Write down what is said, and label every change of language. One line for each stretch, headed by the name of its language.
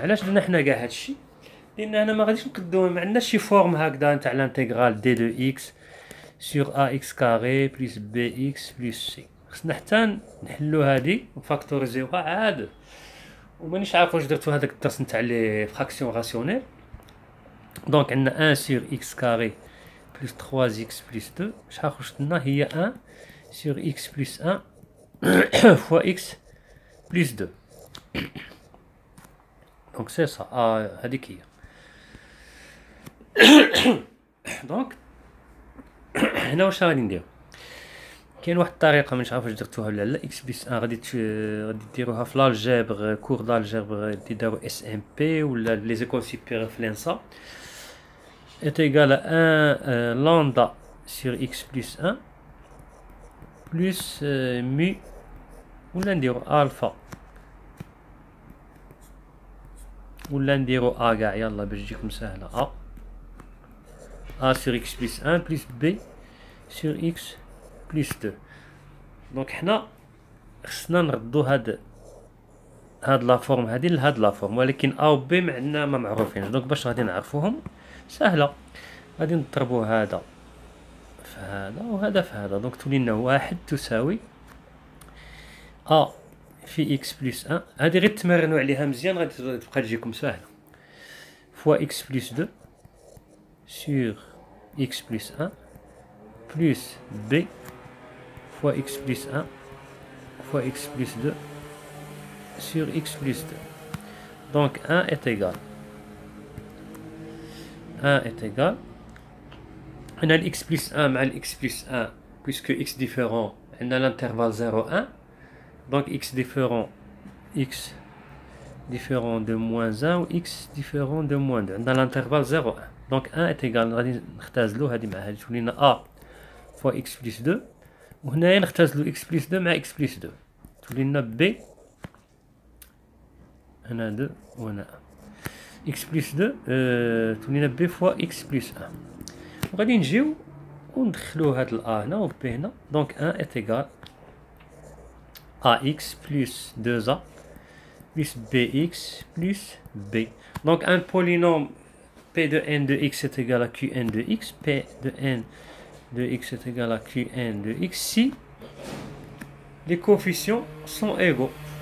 Arabic: علاش درنا حنا كاع هاد الشيء؟ لأن هنا ما غاديش نقدو، ما عندناش شي فورم هكذا نتاع الانتيغرال
French: d de x sur ax carré plus bx plus c.
Arabic: خصنا حتى نحلو هادي ونفاكتوريزيوها عاد، ومانيش عارف واش درتو هذاك الدرس نتاع لي فراكسيون راسيونيل.
French: دونك عندنا 1 sur x carré plus 3x plus 2
Arabic: شحال خرجت لنا؟ هي
French: 1 sur x plus 1 fois x plus 2.
Arabic: دونك سي سا هذيك هي. دونك هنا واش غادي ندير؟ كاين واحد الطريقه مانيش عارف واش درتوها ولا لا. اكس بلس 1 غادي ديروها في لالجبر، كور دالجبر اللي داروا اس ام بي ولا لي زيكول سوبيريور في لانسا
French: est égal à 1 lambda sur x plus 1 plus mu
Arabic: ولا نديرو الفا ولا نديرو ا كاع، يلا باش تجيكم سهله.
French: a sur x plus 1 plus b sur x plus 2.
Arabic: دونك حنا خصنا نردو هاد لا فورم هادي لهاد لا فورم، ولكن ا و بي معنا ما معروفينش. دونك باش غادي نعرفوهم سهله، غادي نضربو هذا في هذا وهذا في هذا. دونك تولي لنا واحد تساوي ا في x بلس 1. هادي غير تمرنوا عليها مزيان غادي تبقى تجيكم ساهله.
French: فوا x بلس 2 sur x plus 1 plus b fois x plus 1 fois x plus 2 sur x plus 2. Donc 1 est égal. 1 est égal. On a x plus 1 مع x plus 1 puisque x différent on a l'intervalle 0 1. Donc x différent de moins 1 ou x différent de moins 2 dans l'intervalle 0 1. Donc 1 est égal.
Arabic: غادي نختازلو هادي مع هادي تولي لنا
French: a fois x plus 2
Arabic: وهنايا نختازلو x plus 2 مع x plus 2 تولي لنا b هنا 2 وهنا 1 x plus 2 تولي لنا
French: b fois x plus 1.
Arabic: وغادي نجيو وندخلو هاد ال a هنا و b هنا.
French: دونك 1 est égal ax plus 2a plus bx plus b. Donc un polynôme p de n de x est égal à qn de x. P de n de x est égal à qn de x si les coefficients sont égaux.